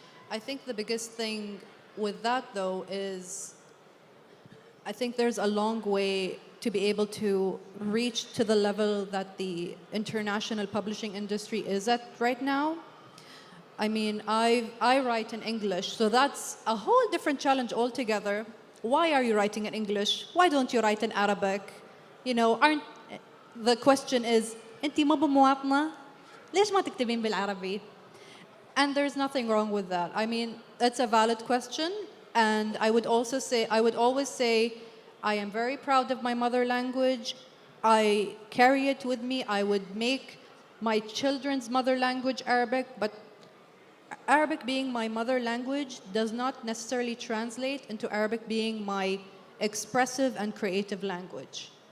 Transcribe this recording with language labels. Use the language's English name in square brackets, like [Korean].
[English] I think the biggest thing with that, though, is I think there's a long way to be able to reach to the level that the international publishing industry is at right now. I mean, I write in English, so that's a whole different challenge altogether. Why are you writing in English? Why don't you write in Arabic? You know, the question is, [Arabic] أنتِ مو بمواطنة؟ ليش ما تكتبين بالعربي? [English] And there's nothing wrong with that. I mean, that's a valid question, and I would always say, I am very proud of my mother language. I carry it with me. I would make my children's mother language Arabic, but Arabic being my mother language does not necessarily translate into Arabic being my expressive and creative language.